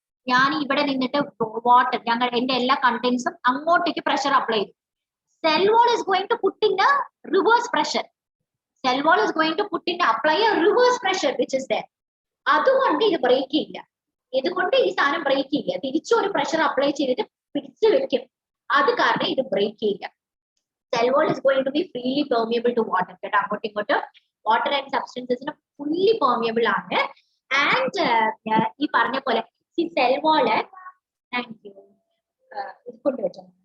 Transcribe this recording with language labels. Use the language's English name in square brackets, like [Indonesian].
[Malayalam] ഞാൻ ഇവിടെ നിന്നിട്ട് വാട്ടർ, എന്റെ എല്ലാ കണ്ടന്റ്സും അങ്ങോട്ടേക്ക് പ്രഷർ അപ്ലൈ ചെയ്തു. [English] Cell wall is going to put in a reverse pressure. Cell wall is going to apply a reverse pressure which is there. [Malayalam] അതുകൊണ്ട് ഇത് ബ്രേക്ക് ചെയ്യില്ല. ഇതുകൊണ്ട് ഈ സാധനം ബ്രേക്ക് ചെയ്യില്ല. തിരിച്ചൊരു പ്രഷർ അപ്ലൈ ചെയ്തിട്ട് പിടിച്ചു വെക്കും. അത് കാരണം ഇത് ബ്രേക്ക് ചെയ്യില്ല. [English] Cell wall is going to be freely permeable to water. [Malayalam] കേട്ടോ, അങ്ങോട്ടും ഇങ്ങോട്ടും വാട്ടർ ആൻഡ് സബ്സ്റ്റൻസസിന് ഫുള്ളി പെർമിയബിൾ ആണ്. ആൻഡ് ഈ പറഞ്ഞ പോലെ ഈ സെൽ വാള്, [English] thank you, [Malayalam] ഇത് കൊണ്ടുവച്ചോ.